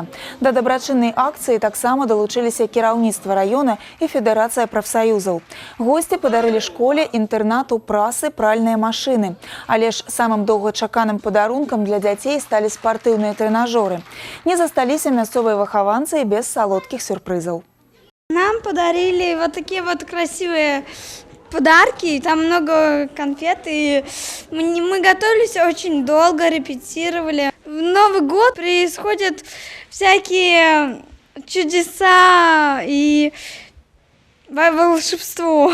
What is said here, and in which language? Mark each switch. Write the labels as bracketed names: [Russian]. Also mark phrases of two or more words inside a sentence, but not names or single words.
[Belarusian] Да дабрачыннай акцыі таксама далучыліся кіраўніцтва раёна і Федэрацыя прафсаюзаў. Госці падарылі школе, інтэрнату, прасы, пральныя машыны. Але ж самым доўгачаканым падарункам для дзяцей сталі спартыўныя трэнажоры. Не засталіся мясцовыя выхаванцы і без салодкіх сюрпрызаў. [Russian] Нам подарили вот такие вот красивые подарки, там много конфет, и мы готовились очень долго, репетировали. В Новый год происходят всякие чудеса и волшебство.